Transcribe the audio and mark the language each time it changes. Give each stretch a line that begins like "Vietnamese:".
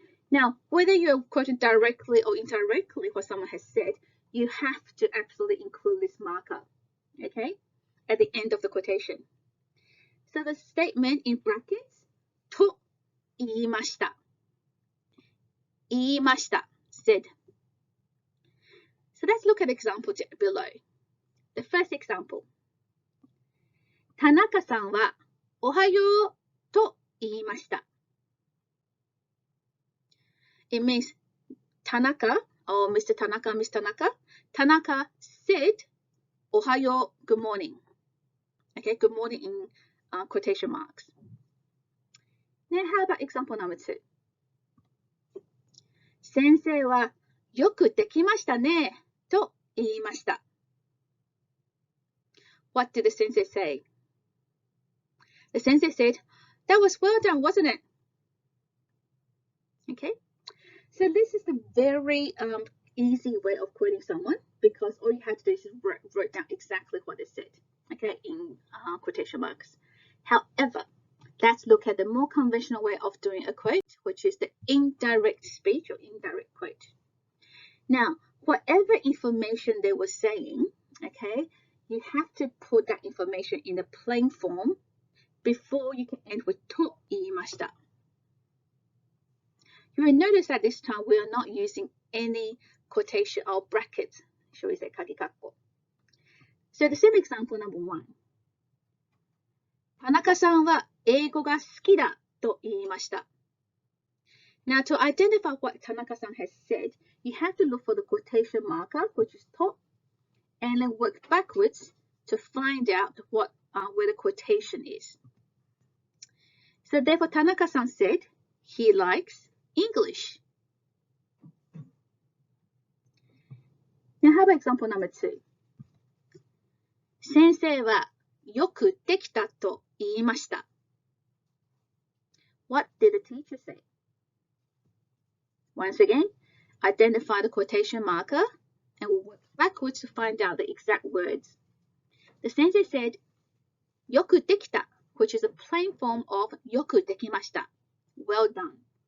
English: Now, whether you're quoting directly or indirectly what someone has said, you have to absolutely include this marker, okay, at the end of the quotation. So the statement in brackets,
Japanese: と言いました。言いました
English: said. So let's look at the example below. The first example.
Japanese: 田中さんはおはようと言いました。
English: It means Tanaka or Mr. Tanaka, Miss Tanaka. Tanaka said
Japanese: おはよう,
English: good morning. Okay, good morning in quotation marks. Now, how about example number 2?
Japanese: 先生はよくできましたねと言いました。
English: What did the sensei say? The sensei said, that was well done, wasn't it? Okay, so this is the very easy way of quoting someone because all you have to do is write down exactly what they said, okay, in quotation marks. However, let's look at the more conventional way of doing a quote, which is the indirect speech or indirect quote. Now, whatever information they were saying, okay, you have to put that information in the plain form before you can end with
Japanese: と言いました.
English: You will notice that this time we are not using any quotation or brackets, shall we say, kakikakko. So the same example number 1.
Japanese: 田中さんは英語が好きだと言いました.
English: Now, to identify what Tanaka-san has said, you have to look for the quotation marker, which is と, and then work backwards to find out what where the quotation is. So therefore, Tanaka-san said he likes English. Now, how about example number 2?
Japanese: 先生はよくできたと言いました.
English: What did the teacher say? Once again, identify the quotation marker and we'll work backwards to find out the exact words. The sensei said
Japanese: よくできた,
English: which is a plain form of
Japanese: よくできました.
English: Well done.